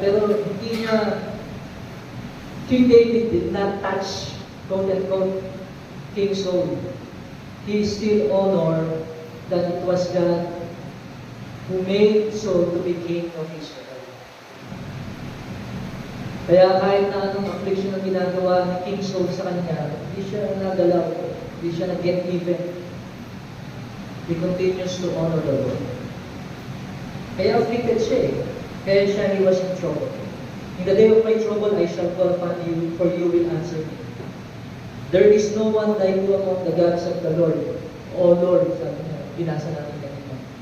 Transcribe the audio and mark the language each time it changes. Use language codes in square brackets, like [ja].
[tl] Pero hindi niya, [en] King David did not touch, quote-unquote, King Saul. He still honored that it was God who made Saul to be king of Israel. [tl] Kaya kahit na anong affliction na ginagawa ni King Saul sa kanya, hindi siya nagalaw, hindi siya nag-get even. [en] He continues to honor the Lord. [tl] Kaya afflicted siya eh. [en] Kaya he was in trouble. In the day of my trouble, I shall call upon you, for you will answer me. There is no one like you among the gods of the Lord. O Lord, [tl] sabi niya, binasa natin kanina.